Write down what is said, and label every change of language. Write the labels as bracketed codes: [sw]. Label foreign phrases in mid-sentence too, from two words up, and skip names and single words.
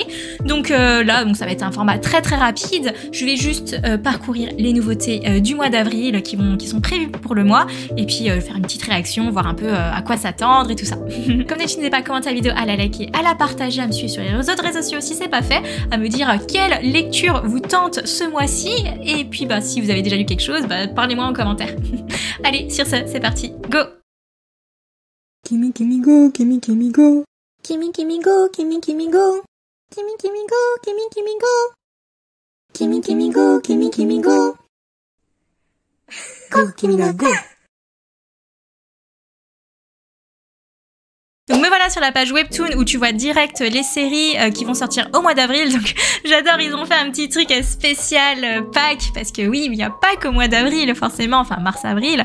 [fr] Donc là, ça va être un format très rapide. Je vais juste parcourir les nouveautés du mois d'avril qui sont prévues pour le mois, et puis faire une petite réaction, voir un peu à quoi s'attendre et tout ça. Comme d'habitude, n'hésitez pas à commenter la vidéo, à la liker, à la partager, à me suivre sur les autres réseaux sociaux si c'est pas fait, à me dire quelle lecture vous tente ce mois-ci. Et puis si vous avez déjà lu quelque chose, parlez-moi en commentaire. Allez, sur ce, c'est parti, go! Kimi Kimi go, Kimi Kimi go. Kimi Kimi go, Kimi Kimi go. Kimi Kimi go, Kimi Kimi go. Kimi Kimi go, Kimi Kimi go. Go, Kimi la go. Donc me voilà sur la page Webtoon où tu vois direct les séries qui vont sortir au mois d'avril. Donc j'adore, ils ont fait un petit truc spécial Pâques, parce que oui, il n'y a pas qu'au mois d'avril forcément, enfin mars-avril.